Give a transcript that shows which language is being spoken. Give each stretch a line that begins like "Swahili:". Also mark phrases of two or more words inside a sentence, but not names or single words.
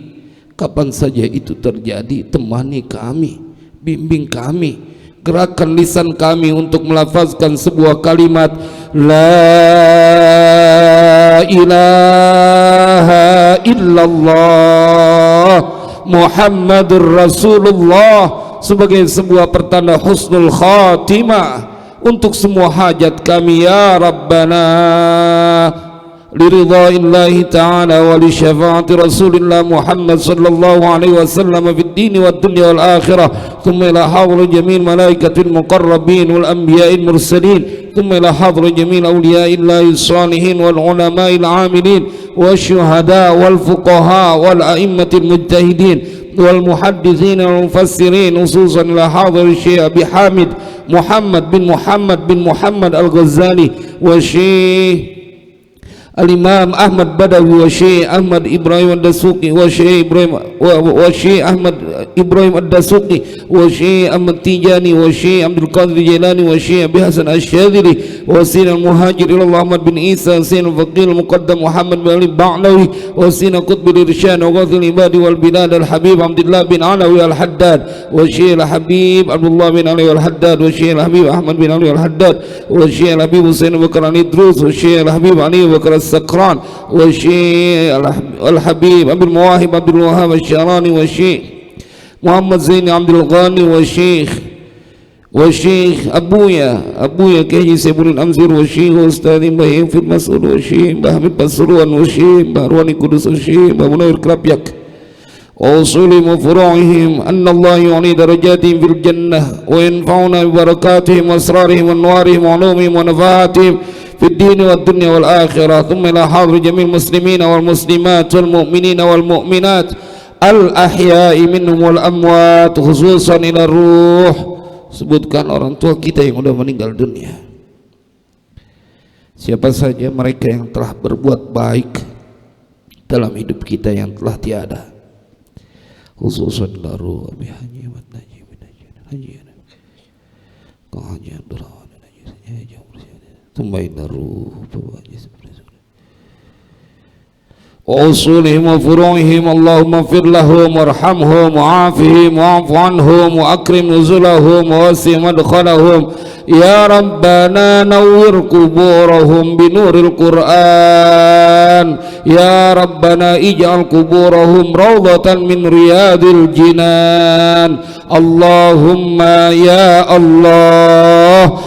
Indonesian: Kapan saja itu terjadi, temani kami, bimbing kami, gerakkan lisan kami untuk melafazkan sebuah kalimat
Arabic: لا إله إلا الله محمد رسول الله
Indonesian: sebagai sebuah pertanda
Arabic: حسن الخاتمة
Indonesian: untuk semua hajat kami
Arabic: يا ربنا. لرضى الله تعالى ولشفاعة رسول الله محمد صلى الله عليه وسلم في الدين والدنيا والآخرة. ثم إلى حضرة جميع الملائكة المقربين والأنبياء المرسلين. ثم إلى حضرة جميع أولياء الله الصالحين والعلماء العاملين والشهداء والفقهاء والأئمة المجتهدين. والمحدثين والمفسرين خصوصا إلى حضرة الشيخ أبي حامد محمد بن محمد الغزالي والشيخ الإمام أحمد بدوي والشيخ أحمد إبراهيم الدسوقي والشيخ أحمد إبراهيم الدسوقي والشيخ أحمد التجاني والشيخ أبي الحسن الشاذلي وسيدنا المهاجر إلى أحمد بن عيسى سيدنا الفقيه المقدم محمد بن علي باعلوي وسيدنا قطب الإرشاد وغوث العباد والبلاد الحبيب عبد الله بن علوي الحداد والشيخ الحبيب عبد الله بن علي الحداد والشيخ الحبيب أحمد بن علي الحداد والشيخ الحبيب حسين بكر العيدروس والشيخ الحبيب علي بكر السكران والشيخ الحبيب عبد المواهب عبد الوهاب الشعراني والشيخ محمد زيني عبد الغني و الشيخ أبويا كياهي سيف الأمزير والشيخ أستاذ مباه فير مسعود والشيخ مباه حامد باسوروان والشيخ مباه رواني قدس والشيخ مباه منور كرابياك وأصولهم وفروعهم أن الله يعلي درجاتهم في الجنة وينفعنا ببركاتهم وأسرارهم وأنوارهم وعلومهم ونفحاتهم في الدين والدنيا والآخرة ثم إلى حاضر جميع المسلمين والمسلمات والمؤمنين والمؤمنات الأحياء منهم والأموات خصوصا إلى الروح.
Indonesian: Sebutkan orang tua kita yang sudah meninggal dunia, siapa saja mereka yang telah berbuat baik dalam hidup kita yang telah tiada,
Arabic: خصوصا إلى روح أبي حاج أحمد نجيب بن حاج كانغ حاج عبد الله وأصولهم وفروعهم اللهم اغفر لهم وارحمهم وعافهم واعف عنهم وأكرم نزلهم ووسع مدخلهم يا ربنا نور قبورهم بنور القرآن يا ربنا اجعل قبورهم روضة من رياض الجنان اللهم يا الله